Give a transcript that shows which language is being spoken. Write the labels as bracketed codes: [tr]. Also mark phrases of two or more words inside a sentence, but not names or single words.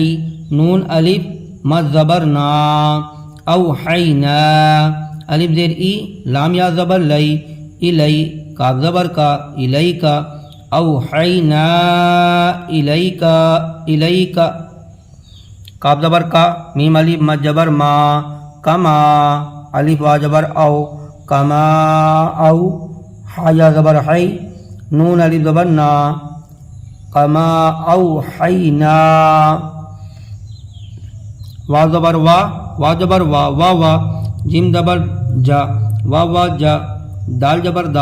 [ur] نون الف مد زبر نا، اوحینا، الف زیر ای، لام یا زبر لئی، الی کاف زبر کا [ar] الیک اوحینا الیک الیک [ur] کاف زبر کا میم الف مد جبر ما کما الف وا جبر او کما او حیا زبر حی نون الف زبر نا [ar] کما اوحینا [ur] وا زبر وا جبر وا جیم زبر جا وا جا دال جبر دا